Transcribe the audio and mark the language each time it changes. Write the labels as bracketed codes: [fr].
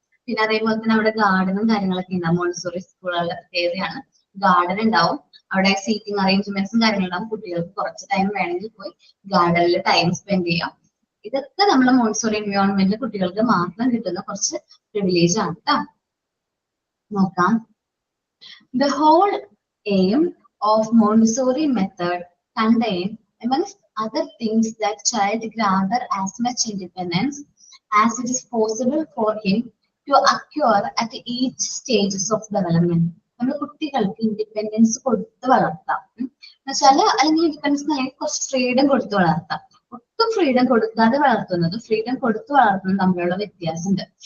[ml] പിന്നെ അതേപോലെ തന്നെ അവിടെ ഗാർഡനും കാര്യങ്ങളൊക്കെ ഉണ്ടാവും. മോണ്ടിസോറി സ്കൂളുകളുടെ പ്രത്യേകതയാണ് ഗാർഡൻ ഉണ്ടാവും. അവിടെ സീറ്റിംഗ് അറേഞ്ച്മെന്റ്സും കാര്യങ്ങളുണ്ടാവും. കുട്ടികൾക്ക് കുറച്ച് ടൈം വേണമെങ്കിൽ പോയി ഗാർഡനിൽ ടൈം സ്പെൻഡ് ചെയ്യാം. ഇതൊക്കെ നമ്മുടെ മോണ്ടിസോറി എൻവയോൺമെന്റ് കുട്ടികൾക്ക് മാത്രം കിട്ടുന്ന കുറച്ച് പ്രിവിലേജ് ആണ് കേട്ടോ. നോക്കാം. [en] The whole aim of Montessori method contain, amongst other things, that child gather as much independence as it is possible for him to acquire at each stages of development. [ml] നമ്മൾ കുട്ടികൾക്ക് independence കൊടുത്ത് വളർത്താം. എന്നുവെച്ചാൽ അല്ലെങ്കിൽ independence അല്ലെങ്കിൽ കുറച്ച് freedom കൊടുത്ത് വളർത്താം. ഒട്ടും ഫ്രീഡം കൊടുക്കാതെ വളർത്തുന്നത്, ഫ്രീഡം കൊടുത്ത് വളർത്തുന്നത് തമ്മിലുള്ള വ്യത്യാസമുണ്ട്.